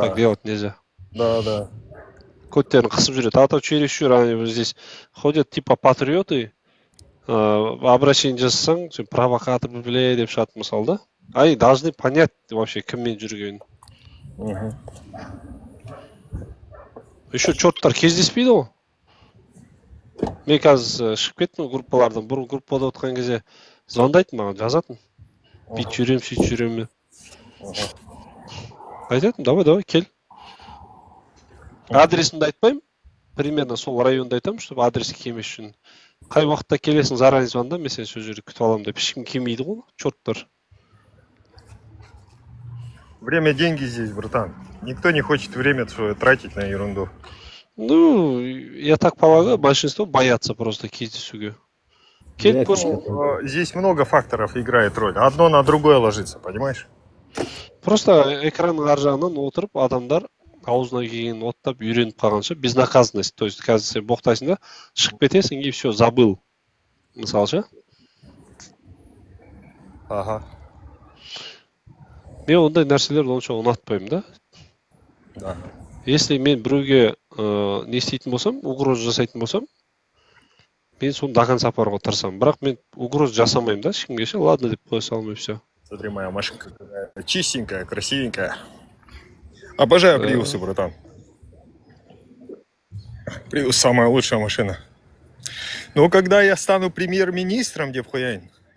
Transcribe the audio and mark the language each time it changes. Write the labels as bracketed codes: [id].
[ru] так делать нельзя. Да. [kk] Көттерін қысып жүреді. [ru] А то чересчур они здесь ходят, типа патриоты, обращение жасасаң, провокатор, бля, [kk] деп шығады мысалы, [ru] да? Они должны понять вообще, [kk] кіммен жүргенін. Еще черттар кездеспейді ғой. Мен қазір шығып кеттім группалардан. Бұрын группада отқан кезде звондайды маған, жазатын. Бүйтіп жүрем, сөйтіп жүрем. Айтатын, давай, кел. Адресімді айтпаймын. Примерно сол районды айтамын, чтобы адреске келмес үшін. Қай уақытта келесің, заранее звонда, мен сені сол жерде күтіп аламын деп. Ешкім келмейді ғой, черттар. [ru] Время деньги здесь, братан. Никто не хочет время свое тратить на ерунду. Ну, я так полагаю, большинство боятся просто кездесуге. [kk] Келіп көрсін. [ru] Здесь много факторов играет роль. Одно на другое ложится, понимаешь? [kk] Просто экранның ар жағынан отырып, адамдар аузына келгенін оттап, үйреніп қалғанша, безнаказанность. [ru] То есть, [kk] қазір сен боқтайсың да, шығып кетесің [ru] и все, забыл. [kk] Мысалы ше? Ага. Мен ондай нәрселерді онша ұнатпаймын да. [ru] Да. [kk] Если мен біреуге не істейтін болсам, угроза жасайтын болсам, мен соны [ru] до конца [kk] апаруға тырысамын. Бірақ мен угроза жасамаймын да, ешкімге ше, ладно деп қоя салмай все. [ru] Смотри, моя машинка чистенькая, красивенькая. Обожаю приусы, братан. Приус самая лучшая машина. Но когда я стану премьер-министром, Девхуянь.